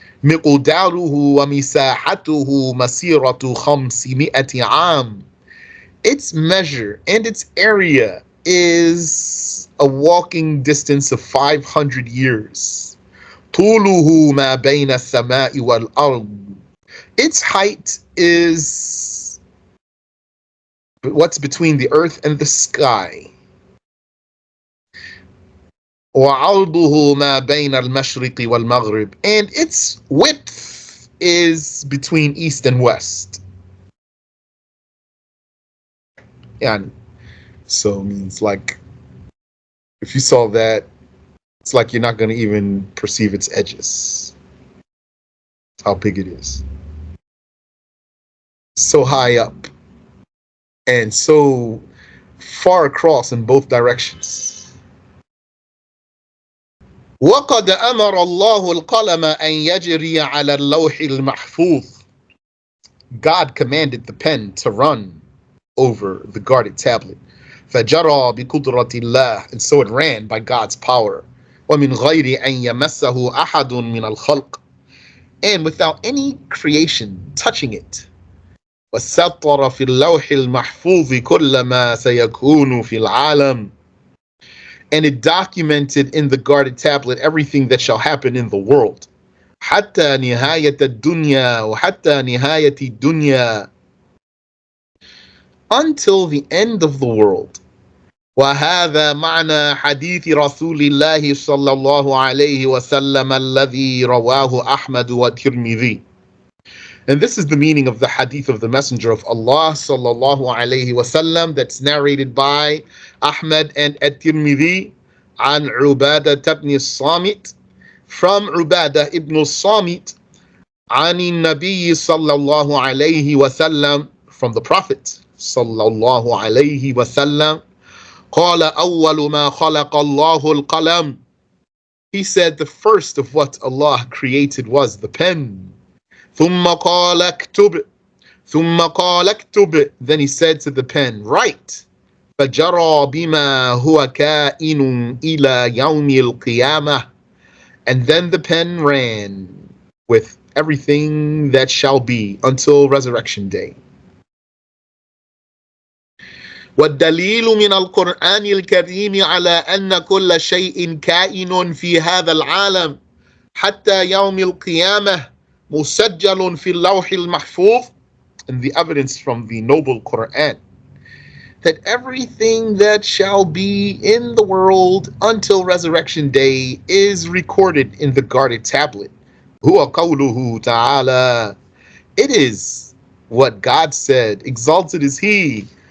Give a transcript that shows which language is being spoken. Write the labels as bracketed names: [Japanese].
[Arabic] مقداره ومساحته مسيرة 500 عام. [English] Its measure and its area is a walking distance of 500 years. [Arabic] طوله ما بين السماء والأرض. [English] Its height is what's between the earth and the sky. [Arabic] وعرضه ما بين المشرق والمغرب, [English] and its width is between east and west. Yeah, so it means like if you saw that, it's like you're not going to even perceive its edges. That's how big it is. So high up and so far across in both directions. [Arabic] وقد أمر الله القلم أن يجري على اللوح المحفوظ. [English] God commanded the pen to run over the guarded tablet. [Arabic] فجرى بقدرة الله, [English] and so it ran by God's power. [Arabic] ومن غير أن يمسه أحد من الخلق, [English] and without any creation touching it. [Arabic] وسطر في اللوح المحفوظ كل ما سيكون في العالم. [English] And it documented in the guarded tablet everything that shall happen in the world. [Arabic] حتى نهاية الدنيا وحتى نهاية الدنيا, [English] until the end of the world. [Arabic] وهذا معنى حديث رسول الله صلى الله عليه وسلم الذي رواه أحمد والترمذي. [English] And this is the meaning of the hadith of the Messenger of Allah sallallahu alayhi wasallam that's narrated by Ahmad and At-Tirmidhi [Arabic] عن عبادة بن الصامت [English] from Ubadah ibn al-Samit [Arabic] عن النبي صلى الله عليه وسلم, [English] from the Prophet [Arabic] صلى الله عليه وسلم, قال أول ما خلق الله القلم. [English] He said the first of what Allah created was the pen. [Arabic] ثم قال اكتب. ثم قال اكتب. [English] Then he said to the pen, write. [Arabic] فجرى بما هو كائن إلى يوم القيامة. [English] And then the pen ran with everything that shall be until resurrection day. [Arabic] والدليل من القرآن الكريم على أن كل شيء كائن في هذا العالم حتى يوم القيامة مسجل في اللوح المحفوظ. [English] And the evidence from the noble Quran that everything that shall be in the world until resurrection day is recorded in the guarded tablet. [Arabic] هو قوله تعالى. [English] It is what God said, exalted is He.